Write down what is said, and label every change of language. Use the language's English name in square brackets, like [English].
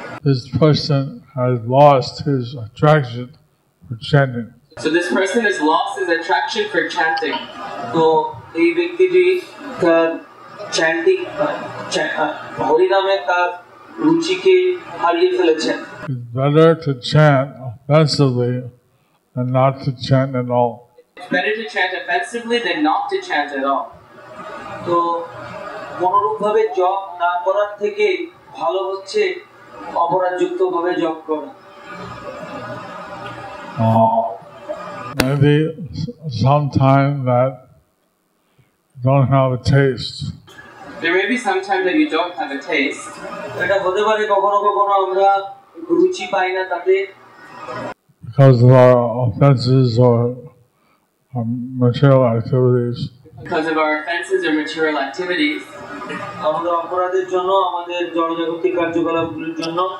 [English] This person has lost his attraction for chanting. So this person has lost his attraction for chanting. [Bangla] তো এই ব্যক্তিটি তার chanting হরিনামে তার রুচিকে হারিয়ে ফেলেছেন। [English] It's better to chant offensively than not to chant at all. It's better to chant offensively than not to chant at all. [Bangla] তো কোনরূপ ভাবে জপ না করার থেকে ভালো হচ্ছে অপরাধযুক্ত ভাবে জপ করা। [English] Maybe sometime that you don't have a taste. There may be some time that you don't have a taste. [Bangla] এটা হতে পারে কখনো কখনো আমরা রুচি পাই না তাতে, [English] because of our offenses or material activities. Because of our offenses or material activities. [Bangla] আমাদের অপরাধের জন্য, আমাদের জড়জাগতিক কার্যকলাপগুলোর জন্য।